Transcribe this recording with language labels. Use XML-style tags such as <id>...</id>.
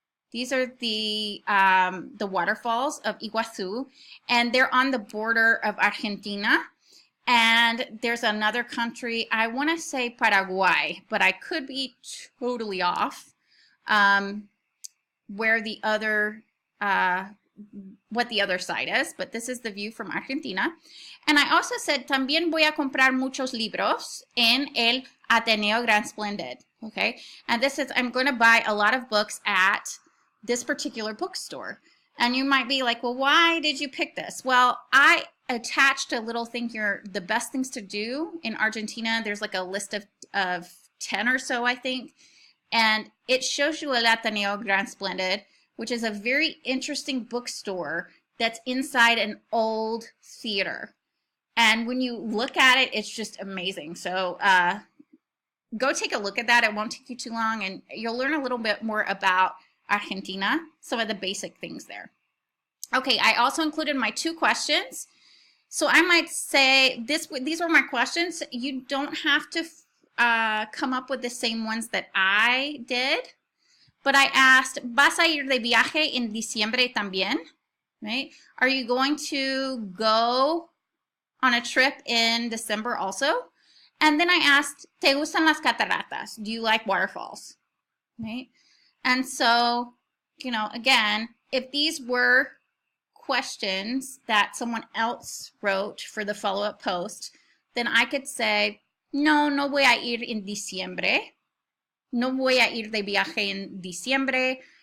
<en>These are the waterfalls of Iguazú, and they're on the border of Argentina. And there's another country, I want to say Paraguay, but I could be totally off, where the other, what the other side is, but this is the view from Argentina. And I also said,</en> <es>también voy a comprar muchos libros en el Ateneo Gran Splendid, okay?</es> <en>And this is, I'm going to buy a lot of books at this particular bookstore. And you might be like, well, why did you pick this? Well, I attached a little thing here, the best things to do in Argentina. There's like a list of 10 or so, I think. And it shows you El Ateneo Gran Splendid, which is a very interesting bookstore that's inside an old theater. And when you look at it, it's just amazing. So go take a look at that. It won't take you too long, and you'll learn a little bit more about Argentina, some of the basic things there. Okay, I also included my 2 questions. So I might say, these were my questions. You don't have to come up with the same ones that I did. But I asked,</en> <es>¿vas a ir de viaje en diciembre también?</es> <en>Right? Are you going to go on a trip in December also? And then I asked,</en> <es>¿te gustan las cataratas?</es> <en>Do you like waterfalls? Right? And so, you know, again, if these were questions that someone else wrote for the follow-up post, then I could say,</en> <es>no voy a ir en diciembre. No voy a ir de viaje en diciembre.</es>